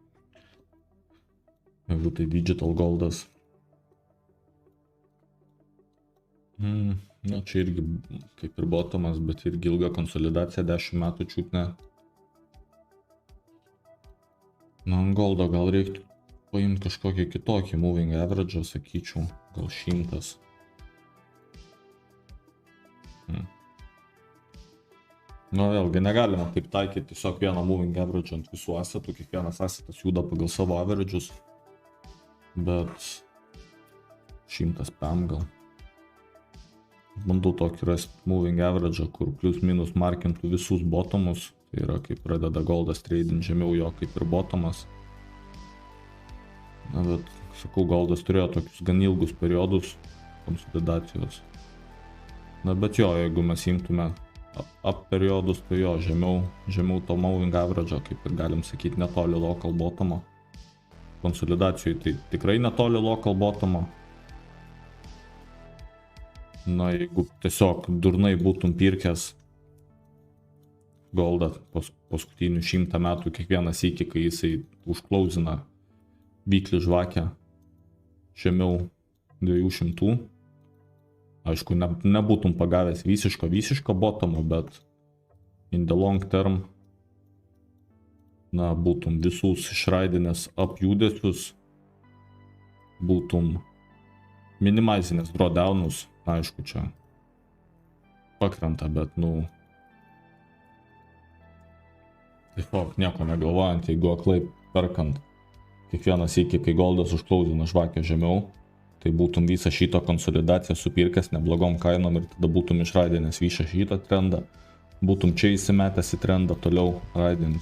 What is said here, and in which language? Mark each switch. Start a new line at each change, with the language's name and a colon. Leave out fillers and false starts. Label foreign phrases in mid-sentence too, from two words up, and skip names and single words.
Lithuanian: Jeigu tai digital goldas. Na, čia irgi kaip ir bottomas, bet irgi ilga konsolidacija, 10 metų čiūtne. Na, ant goldo gal reiktų paimti kažkokį kitokį
English: moving average,
Lithuanian: sakyčiau, gal 100. Na, vėlgi, negalima taip taikyti tiesiog vieną
English: moving average
Lithuanian: ant visų asetų, kiekvienas asetas juda pagal savo averages, bet 100 PM gal. bandau tokį rasti
English: moving average,
Lithuanian: kur plius minus markintų visus bottomus. Tai yra, kai pradeda goldas trading žemiau jo kaip ir bottomas. Na, bet, sakau, goldas turėjo tokius gan ilgus periodus konsolidacijos. Na, bet jo, jeigu mes imtume up periodus, tai jo, žemiau to
English: moving average,
Lithuanian: kaip ir galim sakyti, netoli local bottomo. Konsolidacijai tai tikrai netoli local bottomo. Na, jeigu tiesiog durnai būtum pirkęs goldą paskutinių 100 metų kiekvieną sykį, kai jisai užklausina vyklį žvakę žemiau 200, aišku, nebūtum pagavęs visiško bottomo, bet
English: in the long term,
Lithuanian: na, būtum visus išraidinės up judesius, būtum minimizinės drawdownus, aišku, čia pakrenta, bet, nu, tiesiog nieko negalvojant, jeigu aklai perkant kiekvieną sykį, kai goldas užklausina žvakę žemiau, tai būtum visą šitą konsolidaciją supirkęs neblogom kainom ir tada būtum išraidinęs visą šitą trendą, būtum čia įsimetęs į trendą toliau raidint.